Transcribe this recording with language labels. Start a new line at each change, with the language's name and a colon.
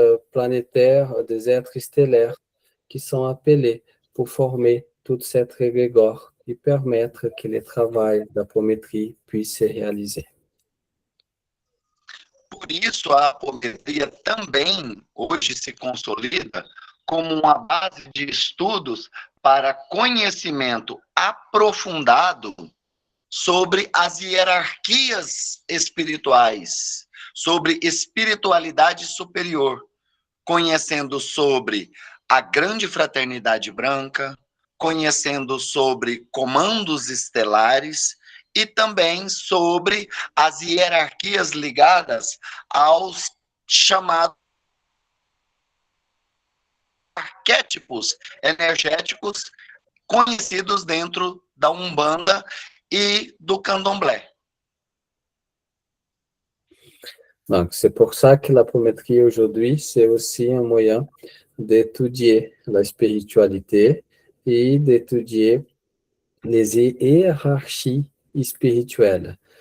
French: planétaires, des êtres stellaires qui sont appelés pour former toute cette égrégore e permettre que le travail d'apometrie puisse se réaliser.
Portuguese: Por isso, a apometria também hoje se consolida como uma base de estudos para conhecimento aprofundado sobre as hierarquias espirituais, sobre espiritualidade superior, conhecendo sobre a grande fraternidade branca, conhecendo sobre comandos estelares e também sobre as hierarquias ligadas aos chamados arquétipos energéticos conhecidos dentro da Umbanda
French: et du
Portuguese: Candomblé.
French: Donc, c'est pour ça que l'apométrie aujourd'hui, c'est aussi un moyen d'étudier la spiritualité et d'étudier les hiérarchies spirituelles.